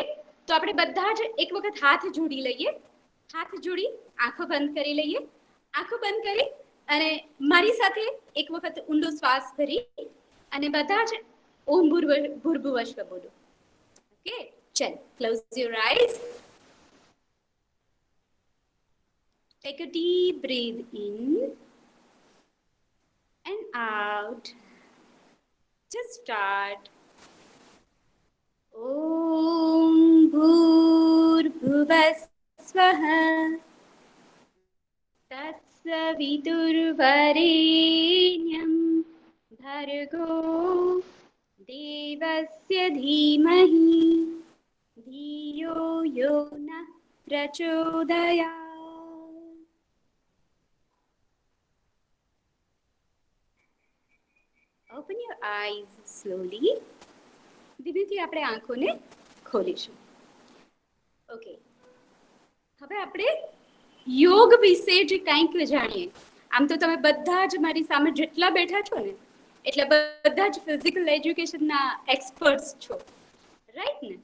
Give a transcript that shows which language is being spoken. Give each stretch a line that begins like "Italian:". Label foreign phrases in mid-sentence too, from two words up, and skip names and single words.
Gujarati: તો આપણે બધા જ એક વખત હાથ જોડી લઈએ. હાથ જોડી આંખો બંધ કરી લઈએ. આંખો બંધ કરી અને મારી સાથે એક વખત ઊંડો શ્વાસ ભરી અને બધા જ
Sanskrit: ॐ भूर्भुवः स्वः
Gujarati: બોલો.
English: ઓકે, ચલ, close your eyes. Take a deep breathe in and out. Just start.
Sanskrit: ॐ भूर्भुवः स्वः तत्सवितुर्वरेण्यं भर्गो देवस्य धीमहि धियो यो नः प्रचोदयात्.
English: Open your eyes slowly.
Gujarati: ધીમેથી આપણે આંખોને ખોલીશું. ઓકે, હવે આપણે યોગ વિશે જ કંઈક જાણીએ. આમ તો તમે બધા જ મારી સામે જેટલા બેઠા છો ને એટલે બધા જ ફિઝિકલ એજ્યુકેશનના એક્સપર્ટ્સ છો, રાઈટ ને?